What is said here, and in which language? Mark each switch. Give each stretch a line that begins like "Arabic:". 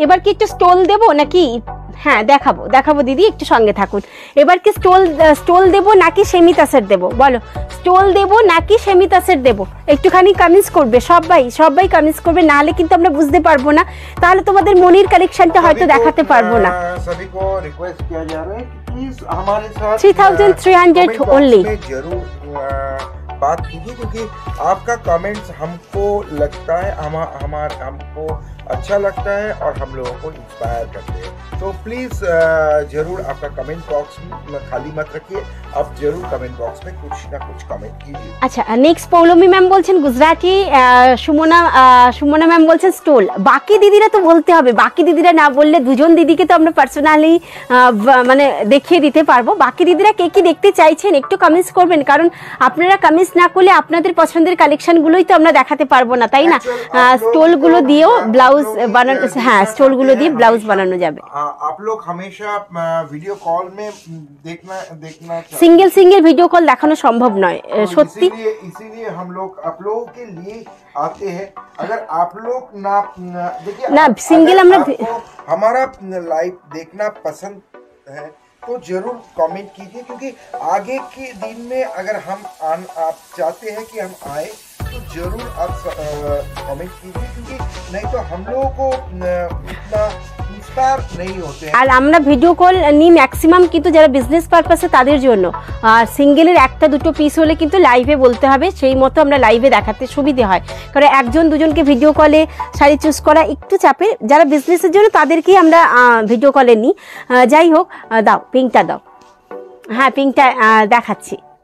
Bangla: এবার কি একটু স্টোল দেবো নাকি? হ্যাঁ, দেখাবো দিদি, একটু সঙ্গে থাকুন। এবার কি স্টোল দেবো নাকি সেমি তাসের দেবো? বলো, স্টোল দেবো নাকি সেমি তাসের দেবো? একটুখানি কমেন্টস করবে, সবাই কমেন্টস করবে, নাহলে কিন্তু আমরা বুঝতে পারবো না, তাহলে তোমাদের মনির কালেকশনটা হয়তো দেখাতে পারবো না।
Hindi: सभी को रिक्वेस्ट किया जा रहा है कि प्लीज हमारे साथ
English: 3300 only
Hindi: जरूर बात कीजिए, क्योंकि आपका कमेंट्स हमको लगता है हमको अच्छा लगता है और हम लोगों को इंस्पायर करते हैं। तो प्लीज़ ज़रूर आपका कमेंट बॉक्स में खाली मत रखिए, आप ज़रूर कमेंट बॉक्स में कुछ ना कुछ कमेंट कीजिए।
Bangla: আচ্ছা, নেক্সট পৌলমী ম্যাম বলছেন গুজরাটি, সুমনা ম্যাম বলছেন স্টোল। বাকি দিদিরা তো বলতে হবে, বাকি দিদিরা না বললে দুজন দিদিকে তো আমরা পার্সোনালি মানে দেখিয়ে দিতে পারবো। বাকি দিদিরা কে কি দেখতে চাইছেন একটু কমেন্টস করবেন, কারণ আপনারা কমেন্টস না করলে আপনাদের পছন্দের কালেকশনগুলোই তো আমরা দেখাতে পারবো না, তাই না? স্টোলগুলো দিয়েও ব্লাউজ বানানো, হ্যাঁ, স্টোলগুলো দিয়ে ব্লাউজ বানানো যাবে।
Hindi: आप लोग हमेशा वीडियो कॉल में देखना
Bangla: सिंगल वीडियो कॉल দেখানো সম্ভব নয় সত্যি,
Hindi: इसीलिए हम लोग आप लोगों के लिए आते हैं। अगर आप लोग ना देखिए ना सिंगल हमारा लाइव देखना पसंद है तो जरूर कमेंट कीजिए, क्योंकि आगे के दिन में अगर आप चाहते हैं कि हम आए तो जरूर आप कमेंट कीजिए, क्योंकि नहीं तो हम लोगों को इतना इंस्पायर नहीं होते हैं।
Bangla: আর আমরা ভিডিও কল নিই ম্যাক্সিমাম কিন্তু যারা বিজনেস পারপাসে তাদের জন্য, আর সিঙ্গেলের একটা দুটো পিস হলে কিন্তু লাইভে বলতে হবে, সেই মতো আমরা লাইভে দেখাতে সুবিধে হয়, কারণ একজন দুজনকে ভিডিও কলে শাড়ি চুজ করা একটু চাপের। যারা বিজনেসের জন্য তাদেরকেই আমরা ভিডিও কলে নিই। যাই হোক, দাও পিঙ্কটা দাও, হ্যাঁ পিঙ্কটা দেখাচ্ছি।